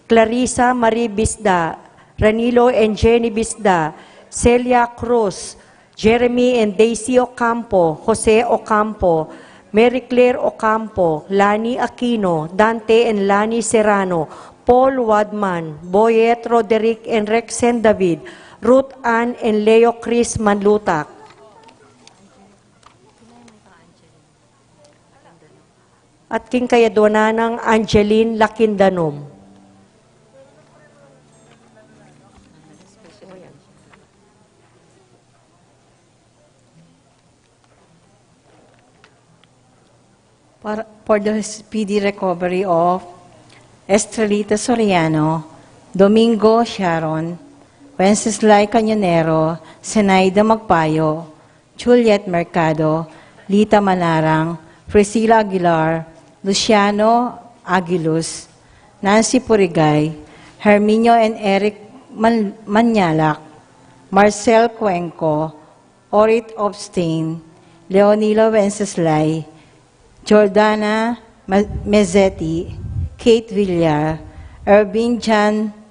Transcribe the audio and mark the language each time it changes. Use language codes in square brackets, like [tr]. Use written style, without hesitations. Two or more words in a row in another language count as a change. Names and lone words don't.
[en] Clarissa Marie Bisda, Ranilo and Jenny Bisda, Celia Cruz, Jeremy and Daisy Ocampo, Jose Ocampo, Mary Claire Ocampo, Lani Aquino, Dante and Lani Serrano, Paul Wadman, Boyet Roderick and Rexen David, Ruth Ann and Leo Chris Manlutak. [pam] At king kayadona ng Angeline Lakindanom. [en] For the speedy recovery of Estrelita Soriano, Domingo Sharon, Wenceslay Cañonero, Zenaida Magpayo, Juliet Mercado, Lita Manarang, Priscilla Aguilar, Luciano Aguiluz, Nancy Purigay, Herminio and Eric Manyalak, Marcel Cuenco, Orit Obstain, Leonilo Wenceslay, Jordana Mezzetti, Kate Villar, Ervin Jan